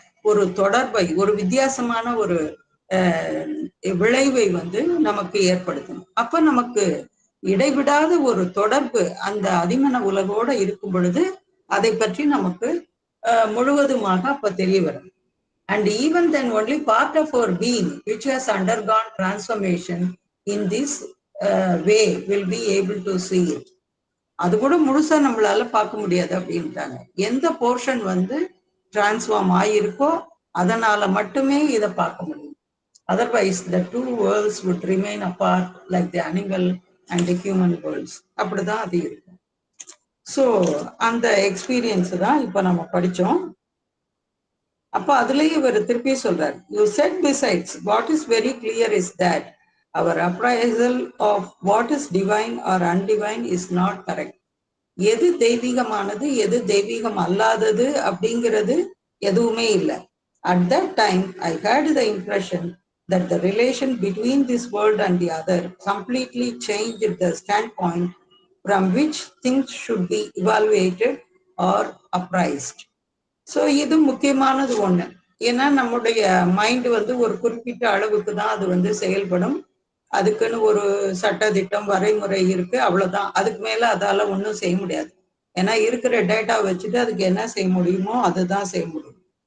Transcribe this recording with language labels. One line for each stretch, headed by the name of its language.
Tamil: ஒரு தொடர்பை, ஒரு வித்தியாசமான ஒரு விளைவை வந்து நமக்கு ஏற்படுத்தணும். அப்ப நமக்கு இடைவிடாத ஒரு தொடர்பு அந்த அதிமன உலகோட இருக்கும் பொழுது அதை பற்றி நமக்கு முழுவதுமாக அப்ப தெரிய வரும்.
English: And even then only part of our being which has undergone transformation in this way will be able to see it.
Tamil: அது கூட முழுசா நம்மளால பார்க்க முடியாது அப்படின்ட்டாங்க. எந்த போர்ஷன் வந்து டிரான்ஸ்ஃபார்ம் ஆயிருக்கோ அதனால மட்டுமே இதை பார்க்க முடியும்.
English: Otherwise the two worlds would remain apart like the animal and the human worlds.
Tamil: அப்படிதான் அது இருக்கும். ஸோ அந்த எக்ஸ்பீரியன்ஸ் தான் இப்ப நம்ம படிச்சோம். அப்ப அதுலயே இவர் திருப்பி சொல்றாரு,
English: you said besides what is very clear is that our appraisal of what is divine or undivine is not correct.
Tamil: எது தெய்வீகமானது எது தெய்வீகம் அல்லாதது அப்படிங்கிறது எதுவுமே இல்லை.
English: At that time I had the impression that the relation between this world and the other completely changed the standpoint from which things should be evaluated or appraised.
Tamil: So இது முக்கியமானது ஒண்ணு. ஏன்னா நம்முடைய மைண்ட் வந்து ஒரு குறிப்பிட்ட அளவுக்கு தான் அது வந்து செயல்படும். அதுக்குன்னு ஒரு சட்ட திட்டம் வரைமுறை இருக்கு, அவ்வளவுதான். அதுக்கு மேல அதால ஒன்றும் செய்ய முடியாது. ஏன்னா இருக்கிற டேட்டா வச்சுட்டு அதுக்கு என்ன செய்ய முடியுமோ அதுதான் செய்ய முடியும்.